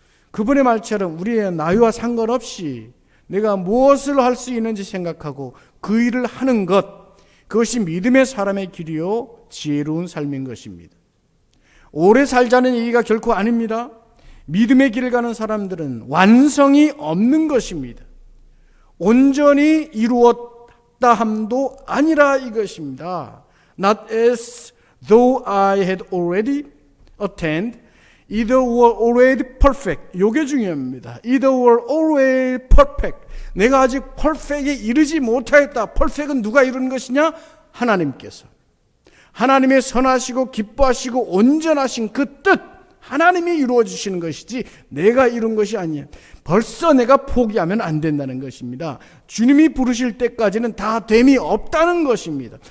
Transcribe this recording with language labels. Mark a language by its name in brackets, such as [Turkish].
[Korean] 그분의 말처럼 우리의 나이와 상관없이 내가 무엇을 할 수 있는지 생각하고 그 일을 하는 것, 그것이 믿음의 사람의 길이요 지혜로운 삶인 것입니다. 오래 살자는 얘기가 결코 아닙니다. 믿음의 길을 가는 사람들은 완성이 없는 것입니다. 온전히 이루었다 함도 아니라 이것입니다. [English] Not as though I had already attained, either were already perfect. [Korean] 이게 중요합니다. [English] Either were already perfect. [Korean] 내가 아직 perfect에 이르지 못하였다. perfect은 누가 이루는 것이냐? 하나님께서. 하나님의 선하시고 기뻐하시고 온전하신 그 뜻, 하나님이 이루어 주시는 것이지 내가 이룬 것이 아니에요. 벌써 내가 포기하면 안 된다는 것입니다. 주님이 부르실 때까지는 다 됨이 없다는 것입니다.